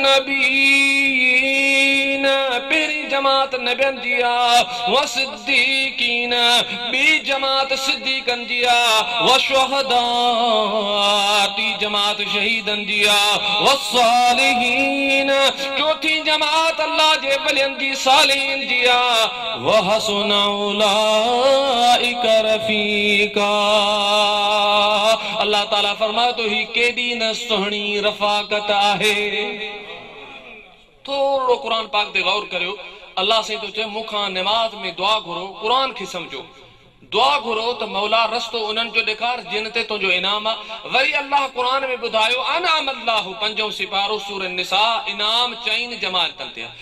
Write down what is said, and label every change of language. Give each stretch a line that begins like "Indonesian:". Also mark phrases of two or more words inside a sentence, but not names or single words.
Sindhi: नबीन, पहिरीं जमात नबियनि जी आहे,
Arabic: والصديقين,
Sindhi: ॿी जमात सिद्दीकनि जी आहे,
Arabic: والشهداء,
Sindhi: टी जमात शहीदनि जी आहे,
Arabic: والصالحين,
Sindhi: चौथी जमात अल्लाह जे वलियनि जी सालिहीन जी आहे,
Arabic: وحسن أولئك رفيقا.
Sindhi: अल्लाह ताला फरमाए तो ही केॾी न सुहिणी रफ़ाकत आहे। थोड़ो कुरान पाक ते गौर करियो। अल्लाह से तो चए मूंखां निमाज़ में दुआ घुरो, कुरान खे समझो, दुआ घुरो त मौला रस्तो उन्हनि जो ॾेखार जिन ते तुंहिंजो इनाम आहे। वरी अल्लाह कुरान में ॿुधायो
Arabic: أنعم الله,
Sindhi: 5 सिपारो सूरह निसा, इनाम 4 जमातनि ते आहे।